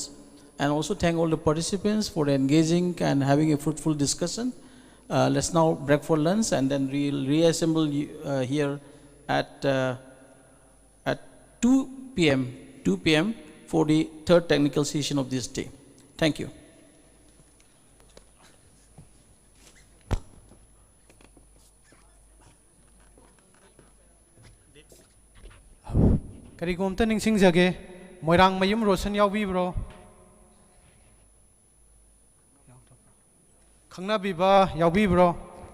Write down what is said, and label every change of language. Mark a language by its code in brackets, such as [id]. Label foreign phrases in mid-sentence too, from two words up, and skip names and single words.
[en] And also thank all the participants for the engaging and having a fruitful discussion. Let's now break for lunch, and then we'll reassemble here at 2 p.m. for the third technical session of this day. Thank you. [mni] Karigomta ningsing jage moirang mayum rosan yawi bro. Khangna biba yawi bro.